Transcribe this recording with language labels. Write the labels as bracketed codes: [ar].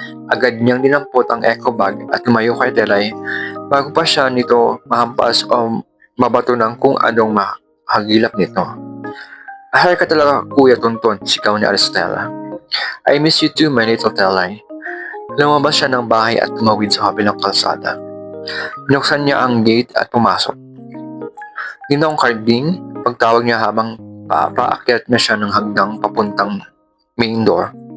[tl] Agad niyang dinampot ang eco bag at tumayo kay Telay bago pa siya nito mahampas o mabato ng kung anong mahagilap nito. Ahal ka talaga, Kuya Tonton, sigaw ni Aristela. [en] I miss you too, my little Telay. [tl] Lumabas siya ng bahay at tumawid sa kabilang kalsada. Binuksan niya ang gate at pumasok. Ginawang Carding, pagtawag niya habang paakyat na siya ng hagdang papuntang main door.